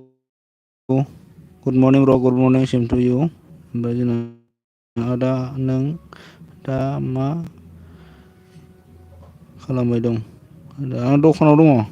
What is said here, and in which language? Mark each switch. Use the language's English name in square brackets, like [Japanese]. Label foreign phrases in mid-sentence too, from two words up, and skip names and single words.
[English] Good morning bro, good morning, same to you. [Bodo] ओमफ्राय जोंना आदा नों दा मा खालामबाय दं? आं दखानाव दङ।